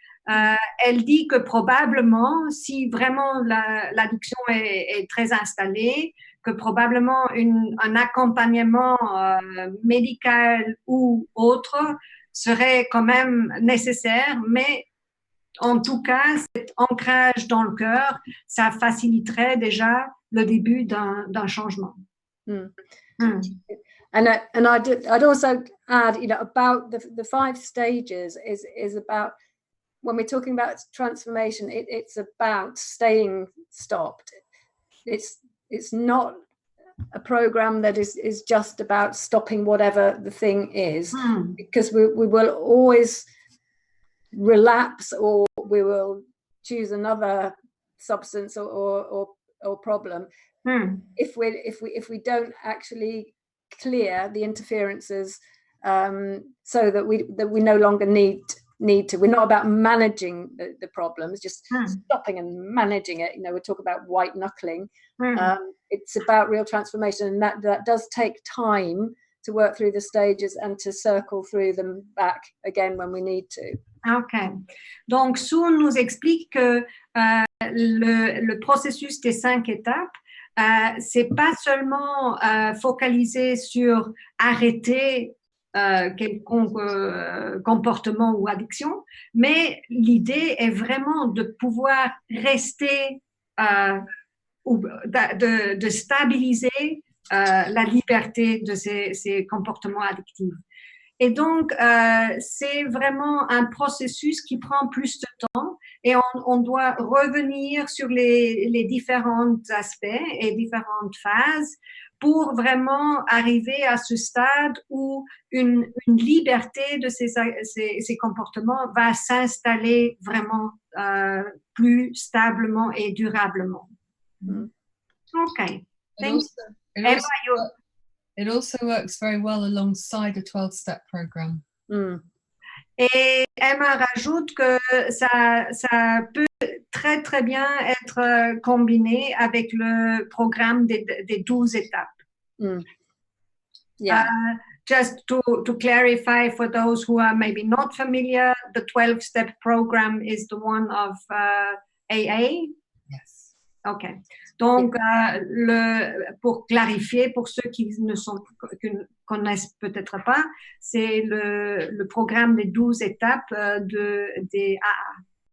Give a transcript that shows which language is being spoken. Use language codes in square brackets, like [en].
[fr] Elle dit que probablement, si vraiment l'addiction est très installée, que probablement un accompagnement médical ou autre serait quand même nécessaire, mais en tout cas, cet ancrage dans le cœur, ça faciliterait déjà le début d'un changement. [en] And I'd also add, about the 5 stages is about, when we're talking about transformation, it's about staying stopped. It's not a program that is just about stopping whatever the thing is, because we will always relapse, or we will choose another substance or problem if we don't actually clear the interferences, so that we no longer need need to. We're not about managing the problems, just stopping and managing it. We talk about white knuckling. It's about real transformation, and that does take time to work through the stages and to circle through them back again when we need to. Ok. [fr] Donc, Sue nous explique que le processus des 5 étapes, c'est pas seulement focalisé sur arrêter quelconque comportement ou addiction, mais l'idée est vraiment de pouvoir rester ou de stabiliser la liberté de ces comportements addictifs. Et donc, c'est vraiment un processus qui prend plus de temps et on doit revenir sur les différents aspects et différentes phases pour vraiment arriver à ce stade où une liberté de ces comportements va s'installer vraiment plus stablement et durablement. OK. [en] It also works very well alongside a 12-step program. [fr] Et Emma rajoute que ça peut très très bien être combiné avec le programme des 12 étapes. Yeah. [en] Just to clarify for those who are maybe not familiar, the 12-step program is the one of AA. Yes. Okay. [fr] Donc, pour clarifier, pour ceux qui ne connaissent peut-être pas, c'est le programme des 12 étapes des AA.